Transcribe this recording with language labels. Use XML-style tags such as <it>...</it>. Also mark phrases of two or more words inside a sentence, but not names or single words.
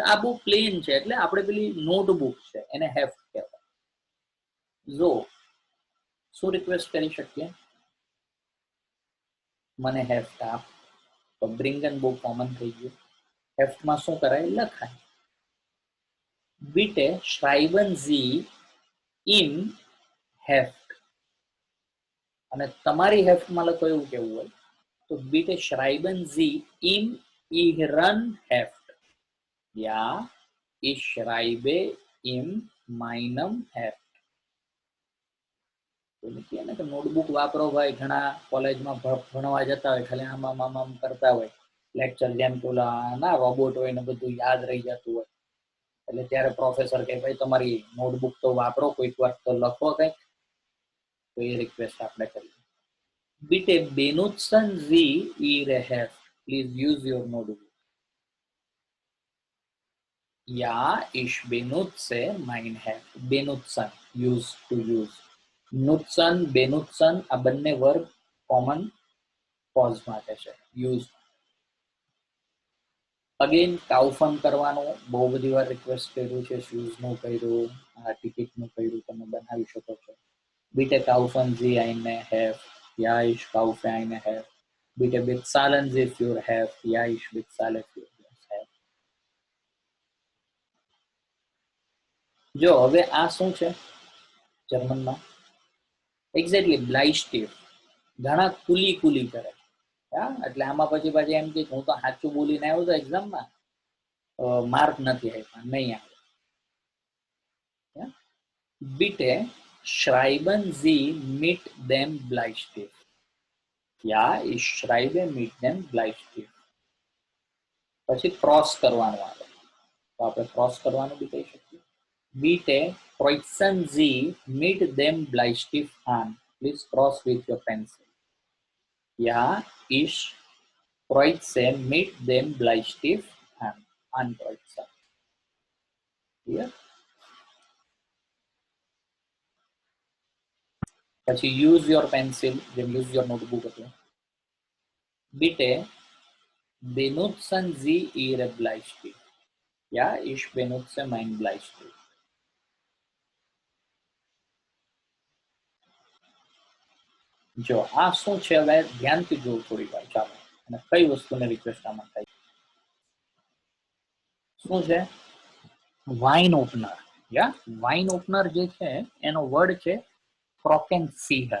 <gu>આ બુક પ્લેન છે એટલે આપણે પેલી નોટબુક છે એને હેફ્ટ કહેવાય. જો શું રિક્વેસ્ટ કરી શકીએ? મને હેફ્ટ આપ. તો</gu> <en>bring and book</en> <gu>કોમન થઈ ગયું. હેફ્ટમાં શું કરાય? લખાય.</gu> <de>Bitte schreiben Sie in હેફ્ટ.</de> <gu>અને તમારી હેફ્ટમાં લખો એવું કેવું હોય તો</gu> <de>bitte schreiben Sie in Ihren Heft. Ja, ich schreibe in meinem Heft.</de> <gu>નોટબુક વાપરો ભાઈ. ઘણા કોલેજમાં ભણવા જતા હોય, ખાલી આમ કરતા હોય લેક્ચર, જેમ પેલા ના રોબોટ હોય ને બધું યાદ રહી જતું હોય. એટલે ત્યારે પ્રોફેસર કહે ભાઈ તમારી નોટબુક તો વાપરો, કોઈક વાર તો લખો કંઈક. તો એ રિક્વેસ્ટ આપણે કરીએ.</gu> <de>Bitte benutzen Sie Ihre Heft.</de> <en>Please use your notebook.</en> <de>Ja, ich benutze mein Heft. Benutzen,</de> <en>use to use.</en> <de>Nutzen, benutzen</de> <gu>આ બંને વર્બ કોમન પોઝ માટે છે. યુઝ. અગેન કાઉફન કરવાનું બહુ બધી વાર રિક્વેસ્ટ કર્યું છે. શૂઝનું કર્યું, આ ટિકિટનું કર્યું, તમે બનાવી શકો છો.</gu> <de>Bitte kaufen Sie eine Heft. Ja, ich kaufe eine Heft. Bitte bezahlen Sie für Heft. Ja, ich bezahle für das Heft.</de> <gu>જો હવે આ શું છે જર્મનમાં? એક્ઝેક્ટલી બ્લાઇસ્ટિવ. ઘણા કુલી કુલી કરે. એટલે આમાં પછી એમ કે હું તો સાચું બોલીને આવ્યો તો એક્ઝામમાં, માર્ક નથી આપ્યા, નહીં આવે.</gu> <de>Bitte schreiben Sie mit dem Bleistift. Ja, ich schreibe mit dem Bleistift.</de> <gu>પછી ક્રોસ કરવાનું આવે તો આપણે ક્રોસ કરવાનું બી કહી શકીએ.</gu> <de>Bitte kreuzen Sie mit dem Bleistift an.</de> <en>Please cross with your pencil.</en> <de>Ja, ich kreuze mit dem Bleistift an. Ankreuzen. Clear?</de> <gu>પછી</gu> <en>use your pencil,</en> <gu>જેમ</gu> <en>use your notebook</en> <gu>હતું.</gu> <de>Bitte benutzen Sie Ihre Bleistift. Ja, ich benutze mein Bleistift.</de> <gu>જો આ શું છે હવે ધ્યાનથી જોવું થોડી વાર. ચાલો, અને કઈ વસ્તુને રિક્વેસ્ટ આમાં થાય? શું છે?</gu> <en>wine opener.</en> <gu>યા</gu> <en>wine opener</en> <gu>જે છે એનો વર્ડ છે ક્રોકેન્સીહર.</gu>